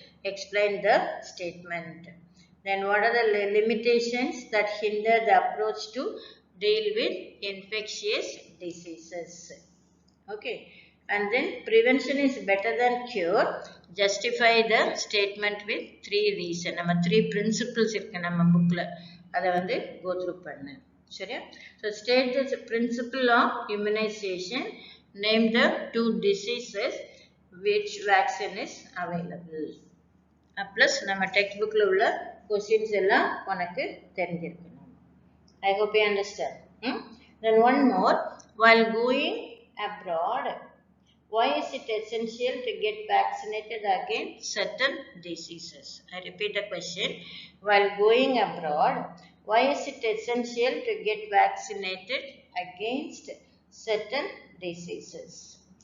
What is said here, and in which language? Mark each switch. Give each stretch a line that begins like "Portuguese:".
English: Explain the statement. Then what are the limitations that hinder the approach to deal with infectious diseases? Okay, and then prevention is better than cure. Justify the statement with 3 reasons.
Tamil: நம்ம 3 principles இருக்கு நம்ம bookல. அதை வந்து go through பண்ணு. சரியா?
English: So state the principle of immunization. Name the 2 diseases which vaccine is available.
Tamil: Plus நம்ம textbookல உள்ள questions எல்லாம் உனக்கு தெரிஞ்சிருக்கணும்.
English: I hope you understand. Then one more. While going abroad, why is it essential to get vaccinated against certain diseases? I repeat the question. While going abroad, why is it essential to get vaccinated against certain diseases?